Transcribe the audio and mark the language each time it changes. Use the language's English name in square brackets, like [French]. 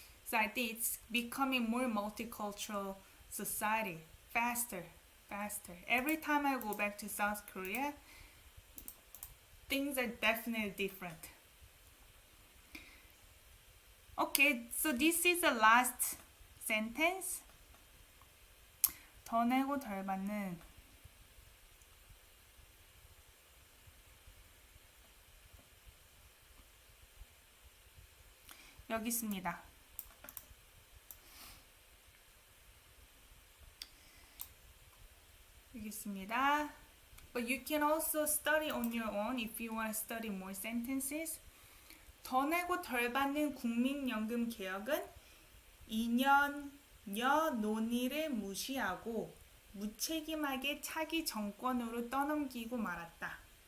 [English] So I think it's becoming more multicultural society faster. Every time I go back to South Korea, things are definitely different. Okay, so this is the last sentence. [Korean] 더 내고 덜 받는 여기 있습니다. 여기 있습니다. [English] But you can also study on your own if you want to study more sentences. [Korean] 더 내고 덜 받는 국민연금 개혁은 2년여 논의를 무시하고 무책임하게 차기 정권으로 떠넘기고 말았다.